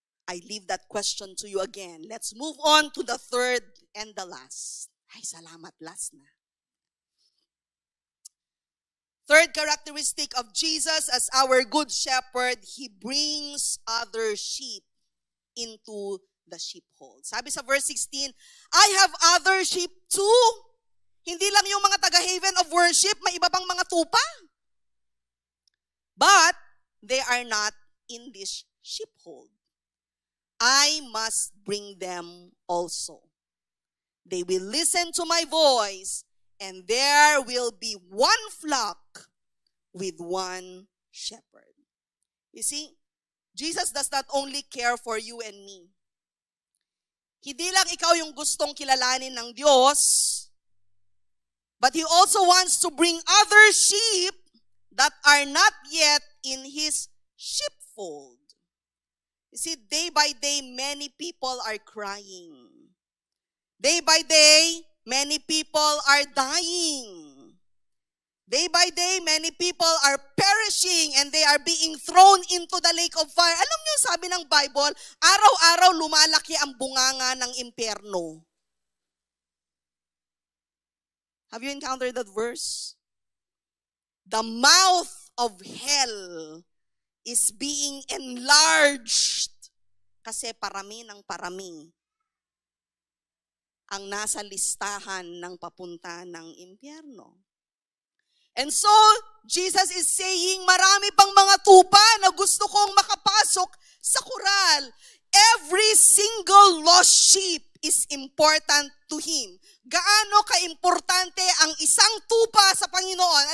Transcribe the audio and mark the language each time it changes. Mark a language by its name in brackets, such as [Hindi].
[English] I leave that question to you again. Let's move on to the third and the last. [Filipino] Ay, salamat, last na. [English] Third characteristic of Jesus as our good shepherd, He brings other sheep into the sheepfold. [Filipino] Sabi sa [English] verse 16, I have other sheep too. [Filipino] Hindi lang yung mga taga-haven of worship, may iba pang mga tupa. [English] But they are not in this sheepfold. I must bring them also. They will listen to my voice, and there will be one flock with one shepherd. You see, Jesus does not only care for you and me. [Filipino] Hindi lang ikaw yung gustong kilalanin ng Diyos, [English] but He also wants to bring other sheep that are not yet in His sheepfold. You see, day by day, many people are crying. Day by day, many people are dying. Day by day, many people are perishing and they are being thrown into the lake of fire. [Filipino] Alam niyo, sabi ng Bible, araw-araw lumalaki ang bunganga ng impyerno. [English] Have you encountered that verse? The mouth of hell is being enlarged [Filipino] kasi parami ng parami ang nasa listahan ng papunta ng impyerno. [English] And so, Jesus is saying, [Filipino] marami pang mga tupa na gusto kong makapasok sa koral. [English] Every single lost sheep is important to Him. [Filipino] Gaano ka-importante ang isang tupa sa Panginoon?